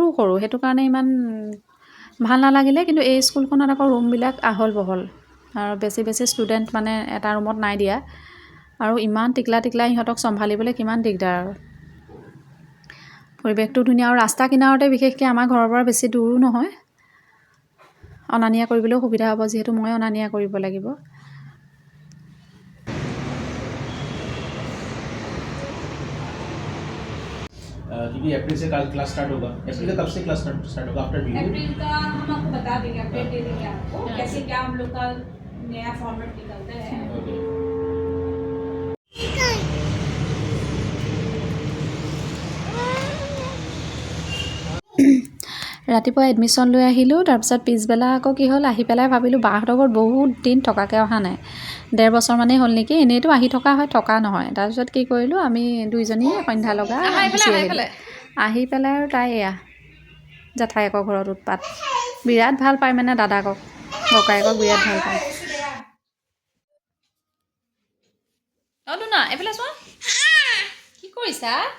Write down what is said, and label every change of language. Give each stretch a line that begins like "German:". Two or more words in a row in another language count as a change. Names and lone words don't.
Assamese: সৰু সেইটো কাৰণে ইমান ভাল নালাগিলে কিন্তু এই স্কুলখনত আকৌ ৰুমবিলাক আহল বহল আৰু বেছি বেছি ষ্টুডেণ্ট মানে এটা ৰুমত নাই দিয়া আৰু ইমান টিকলা টিকলা ইহঁতক চম্ভালিবলৈ কিমান দিগদাৰ আৰু পৰিৱেশটো ধুনীয়া আৰু ৰাস্তা কিনাৰতে বিশেষকৈ আমাৰ ঘৰৰ পৰা বেছি দূৰো নহয় অনা নিয়া কৰিবলৈও সুবিধা হ'ব যিহেতু মই অনা নিয়া কৰিব লাগিব
Hindi: क्योंकि अप्रैल से
English: class start
Hindi: होगा अप्रैल का कब से
English: class start
Hindi: होगा
English: after due
Hindi: अप्रैल का हम आपको बता देंगे अपडेट दे देंगे आपको कैसे क्या हम लोग का नया फॉर्मेट निकलता है
Assamese: ৰাতিপুৱা এডমিশ্যন লৈ আহিলোঁ তাৰপিছত পিছবেলা আকৌ কি হ'ল আহি পেলাই ভাবিলোঁ বাহঁতৰ ঘৰত বহুত দিন থকাকৈ অহা নাই 1.5 বছৰমানেই হ'ল নেকি এনেইতো আহি থকা হয় থকা নহয় তাৰপিছত কি কৰিলোঁ আমি দুইজনী সন্ধ্যা লগা গুচি আহিলোঁ আহি পেলাই আৰু তাই এয়া জেঠাইকৰ ঘৰত উৎপাত বিৰাট ভাল পায় মানে দাদাকক ককায়েকক বিৰাট ভাল পায় অ দুনা এইফালে চোৱা কি কৰিছা